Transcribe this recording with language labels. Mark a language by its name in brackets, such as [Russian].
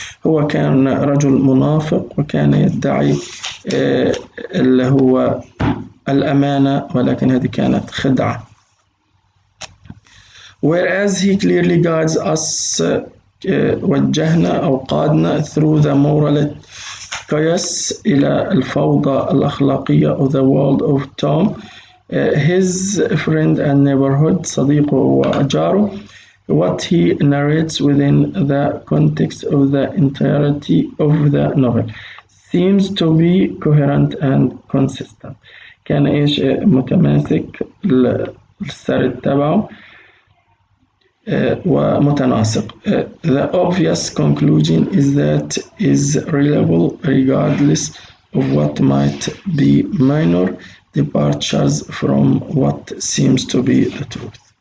[Arabic] هو كان رجل منافق وكان يدعي اللي هو الأمانة ولكن هذه كانت خدعة. [English] whereas he clearly guides us [Arabic] وجهنا أو قادنا [English] through the moral chaos [Arabic] إلى الفوضى الأخلاقية [English] of the world of Tom his friend and neighborhood [Arabic] صديقه وجاره. [English] what he narrates within the context of the entirety of the novel seems to be coherent and consistent. [Arabic] كان إيش متماسك السرد تبعه ومتناسق. [English] the obvious conclusion is that is reliable regardless of what might be minor departures from what seems to be the truth.